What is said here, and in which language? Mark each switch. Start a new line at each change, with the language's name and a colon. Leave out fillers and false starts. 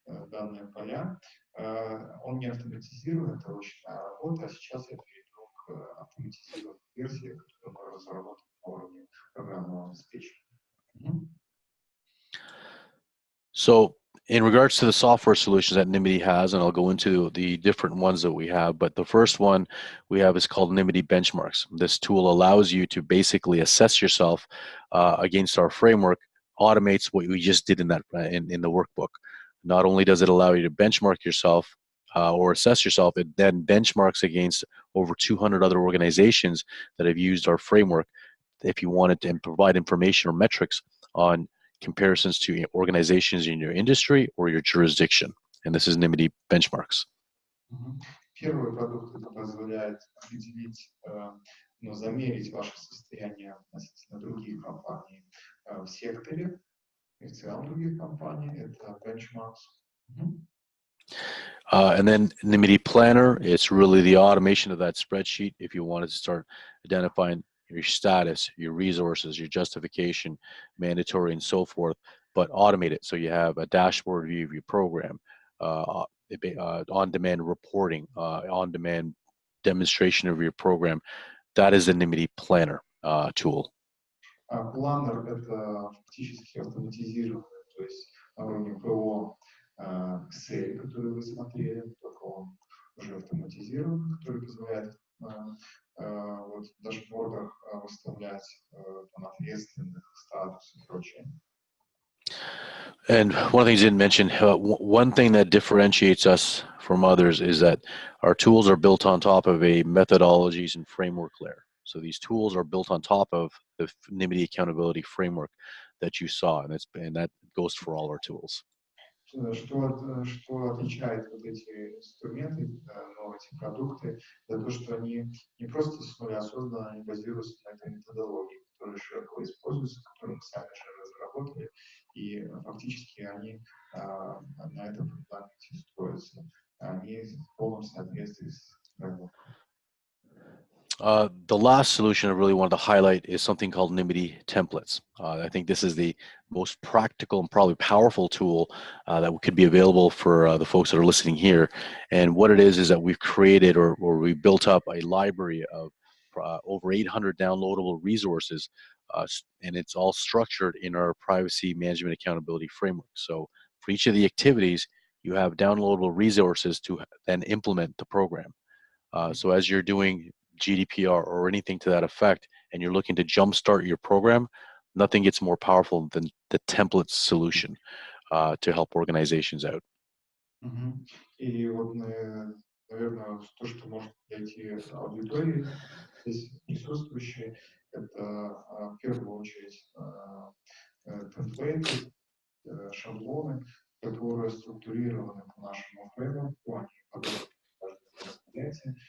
Russian: данные поля. Он не автоматизирован, это ручная работа, а сейчас я перейду к автоматизированной версии, которую мы разработали на уровне программного обеспечения.
English: So in regards to the software solutions that Nymity has, and I'll go into the different ones that we have, but the first one we have is called Nymity Benchmarks. This tool allows you to basically assess yourself against our framework, automates what we just did in that in the workbook. Not only does it allow you to benchmark yourself or assess yourself, it then benchmarks against over 200 other organizations that have used our framework if you wanted to provide information or metrics on comparisons to organizations in your industry or your jurisdiction. And this is Nymity Benchmarks.
Russian: Первый продукт это позволяет определить, замерить ваше состояние относительно других компаний в секторе и в целом других компаний. Это benchmarks.
English: And then Nymity Planner, it's really the automation of that spreadsheet if you wanted to start identifying your status, your resources, your justification, mandatory, and so forth, but automate it so you have a dashboard view of your program, on-demand reporting, on-demand demonstration of your program. That is the Nymity Planner tool.
Russian: Планер это фактически автоматизированный, то есть на уровне ПО Excel, который вы смотрели, только он уже автоматизирован, который позволяет в дашбордах выставлять ответственных, статус и прочее.
English: And one of the things you didn't mention, one thing that differentiates us from others is that our tools are built on top of a methodologies and framework layer. So these tools are built on top of the Nymity accountability framework that you saw, and that goes for all our tools.
Russian: Что отличает вот эти инструменты, эти продукты, это то, что они не просто с нуля созданы, они базируются на этой методологии, которая широко используется, которую мы сами же разработали, и фактически они на этом фундаменте строятся, они в полном соответствии с фреймворком.
English: The last solution I really wanted to highlight is something called Nymity Templates. I think this is the most practical and probably powerful tool that could be available for the folks that are listening here. And what it is that we've created or we built up a library of over 800 downloadable resources, and it's all structured in our privacy management accountability framework. So for each of the activities, you have downloadable resources to then implement the program. So as you're doing GDPR or anything to that effect, and you're looking to jumpstart your program, nothing gets more powerful than the template solution to help organizations out.
Russian: И вот, наверное, то, что может найти аудитории здесь присутствующие, это в первую очередь темплейты, шаблоны, которые структурированы по нашему фреймворку, они подобны мероприятие.